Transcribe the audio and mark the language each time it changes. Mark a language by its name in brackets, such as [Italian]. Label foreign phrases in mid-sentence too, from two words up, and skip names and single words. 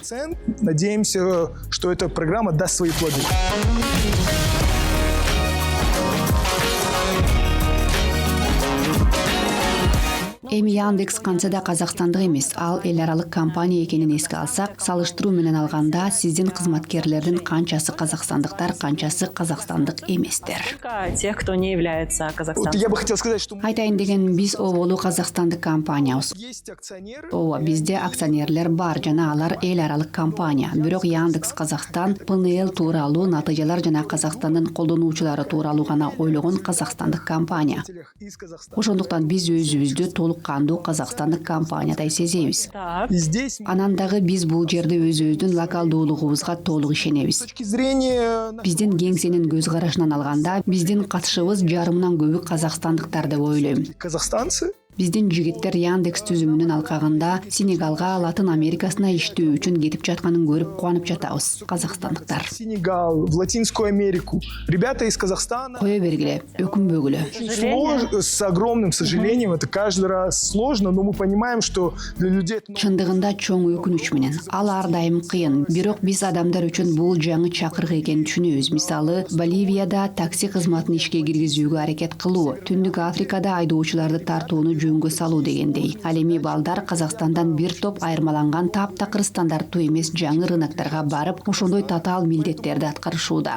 [Russian] Надеемся, что эта программа даст свои плоды. [Kyrgyz] Эми Яндекс кантса казакстандык эмес, ал эл аралык компания экенин эске алсак, салыштыруу менен алганда сиздин кызматкерлердин канчасы казакстандыктар, канчасы казакстандык эместер? [Russian] Тех, кто не является Вот казахстанцем. я бы хотел сказать, что [Kyrgyz] Айтайын деген биз оболу казакстандык компаниябыз. [Russian] есть акционеры. [Kyrgyz] Ооба, бизде акционерлер бар жана алар эл аралык компания. Бирок Яндекс Казакстан ПНЛ тууралуу натыйжалар жана Казакстандын колдонуучулары тууралуу гана ойлогон казакстандык компания. [Russian] Из Казахстана. [Kyrgyz] Ошондуктан биз өзүбүздү толук кандуу казакстандык компаниядай сезебиз. [Russian] Так. И здесь [Kyrgyz] Анан дагы биз бул жерде өзүбүздүн локалдуулугубузга толук [Russian] с [Kyrgyz] ишенебиз. [Russian] точки зрения [Kyrgyz] Биздин кеңсенин көз карашынан алганда, биздин катышыбыз жарымынан көбү казакстандыктар деп ойлойм. [Russian] казахстанцы, [Kyrgyz] Биздин жигиттер Яндекс түзүмүнүн алкагында Сенегалга, Латын Америкасына иштөө үчүн кетип жатканын көрүп кубанып жатабыз, казакстандыктар. [Russian] Сенегал, в Латинскую Америку. Ребята из Казахстана. [Kyrgyz] Кое бергиле, өкүнбөгүлө. [Russian] С огромным сожалением, это каждый раз сложно, но мы понимаем, что для людей это [Kyrgyz] Чындыгында чоң өкүнүч менен. Ал ар дайым кыйын. Бирок биз адамдар үчүн бул жаңы чакырык экенин түшүнөбүз. Мисалы, Боливияда такси кызматын ишке киргизүүгө аракет кылуу, Түндүк Африкада айдоочуларды тартууну жөнгө салуу дегендей. Ал эми балдар Казакстандан бир топ айырмаланган таптакыр стандарттуу эмес жаңы рыноктарга барып, ошондой татаал милдеттерди аткарышууда.